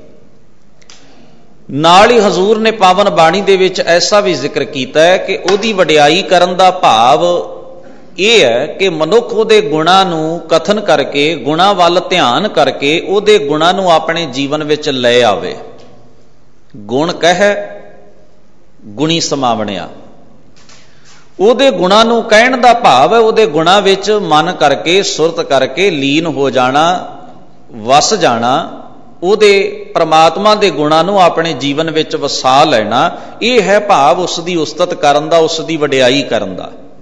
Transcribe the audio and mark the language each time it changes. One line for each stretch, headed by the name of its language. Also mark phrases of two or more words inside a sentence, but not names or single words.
Punjabi: ਨਾਲ ਹੀ ਹਜ਼ੂਰ ਨੇ ਪਾਵਨ ਬਾਣੀ ਦੇ ਵਿੱਚ ਐਸਾ ਭੀ ਜ਼ਿਕਰ ਕੀਤਾ ਹੈ ਕਿ ਉਹਦੀ ਵਡਿਆਈ ਕਰਨ ਦਾ ਭਾਵ ਇਹ ਹੈ ਕਿ ਮਨੁੱਖ ਉਹਦੇ ਗੁਣਾਂ ਨੂੰ ਕਥਨ ਕਰਕੇ, ਗੁਣਾਂ ਵੱਲ ਧਿਆਨ ਕਰਕੇ ਉਹਦੇ ਗੁਣਾਂ ਨੂੰ ਆਪਣੇ ਜੀਵਨ ਵਿੱਚ ਲੈ ਆਵੇ। ਗੁਣ ਕਹਿ ਗੁਣੀ ਸਮਾਵਣਿਆ, ਉਹਦੇ ਗੁਣਾਂ ਨੂੰ ਕਹਿਣ ਦਾ ਭਾਵ ਹੈ ਉਹਦੇ ਗੁਣਾਂ ਵਿੱਚ ਮਨ ਕਰਕੇ ਸੁਰਤ ਕਰਕੇ ਲੀਨ ਹੋ ਜਾਣਾ, ਵਸ ਜਾਣਾ, ਉਹਦੇ ਪ੍ਰਮਾਤਮਾ ਦੇ ਗੁਣਾਂ ਨੂੰ ਆਪਣੇ ਜੀਵਨ ਵਿੱਚ ਵਸਾ ਲੈਣਾ, ਇਹ ਹੈ ਭਾਵ ਉਸ ਦੀ ਉਸਤਤ ਕਰਨ ਦਾ, ਉਸ ਦੀ ਵਡਿਆਈ ਕਰਨ ਦਾ।